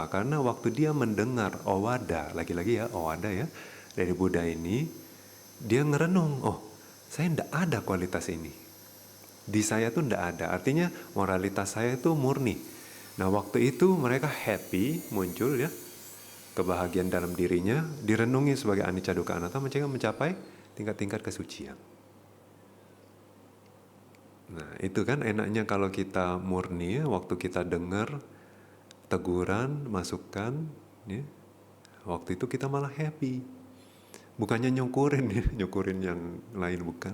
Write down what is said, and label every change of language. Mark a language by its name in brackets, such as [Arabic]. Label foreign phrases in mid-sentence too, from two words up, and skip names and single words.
[Indonesian] Karena waktu dia mendengar owada, lagi-lagi ya owada ya, dari Buddha ini, dia ngerenung, oh saya ndak ada kualitas ini. Di saya tuh ndak ada, artinya moralitas saya itu murni. Nah waktu itu mereka happy, muncul ya, kebahagiaan dalam dirinya, direnungi sebagai [Pali] anicca dukkha anatta, [Indonesian] mencapai tingkat-tingkat kesucian. Nah itu kan enaknya kalau kita murni ya, waktu kita dengar teguran, masukan ya, waktu itu kita malah happy. Bukannya nyukurin ya, nyukurin yang lain bukan.